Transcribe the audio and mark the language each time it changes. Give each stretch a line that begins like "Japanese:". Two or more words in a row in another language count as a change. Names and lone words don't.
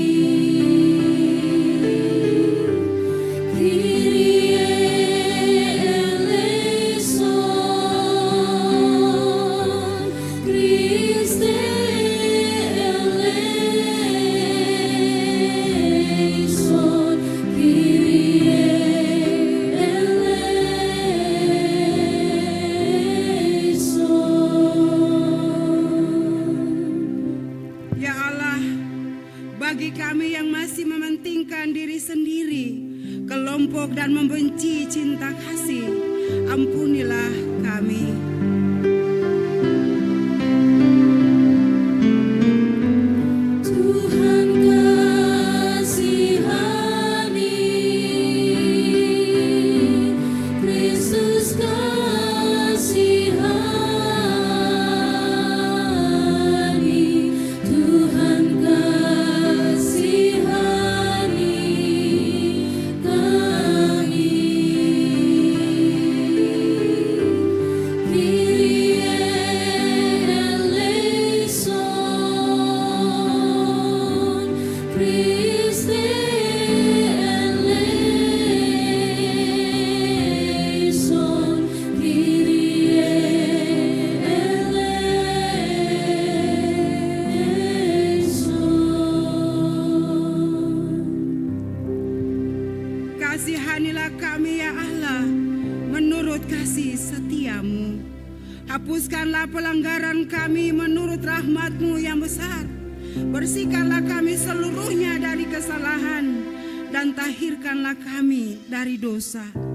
Greek: Kyrie eleison, Christe eleison, Kyrie eleison.
Indonesian: Ya Allah, bagi kami yang masih mementingkan diri sendiri, kelompok dan membenci cinta kasih, ampunilah kami. Tuhan kasihani, Kristus kasihani, Tuhan kasihani kami.
Greek: Kyrie eleison, Christe eleison, Kyrie eleison.
Indonesian: Kasihanilah kami ya Allah, menurut kasih setia-Mu. Hapuskanlah pelanggaran kami menurut rahmat-Mu yang besar. Bersihkanlah kami seluruhnya dari kesalahan dan tahirkanlah kami dari dosa.